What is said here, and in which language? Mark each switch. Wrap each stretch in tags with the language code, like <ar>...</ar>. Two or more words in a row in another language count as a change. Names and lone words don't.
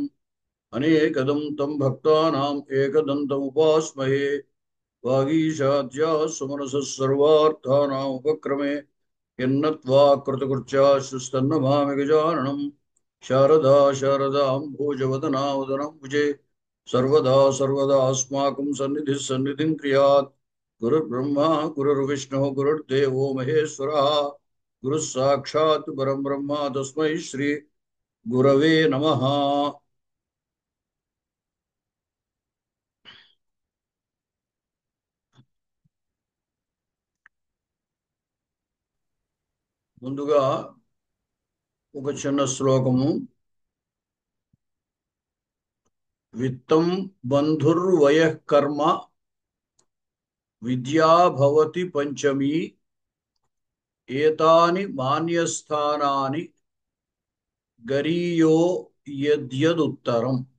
<sa>अनेकदं तं भक्तानाम् एकदन्तमुपास्महे वागीशाद्याः सुमनसः सर्वार्थानामुपक्रमे यन्नत्वा कृतकृत्याश्रुस्तन्नमामि गजाननम् शारदा शारदाम्भोजवदना वदनं भुजे सर्वदा सर्वदास्माकं सन्निधिः सन्निधिं क्रियात् गुरुर्ब्रह्मा गुरुर्विष्णुः गुरुर्देवो महेश्वरः गुरुः साक्षात् परं ब्रह्म तस्मै श्री गुरवे नमः।</sa> <te>ముందుగా ఒక చిన్న శ్లోకము.</te> <sa>విత్తం బంధుర్వయః కర్మ విద్యా భవతి పంచమి ఏతాని మాన్యస్థానాని గరీయో యద్యదుత్తరం.</sa>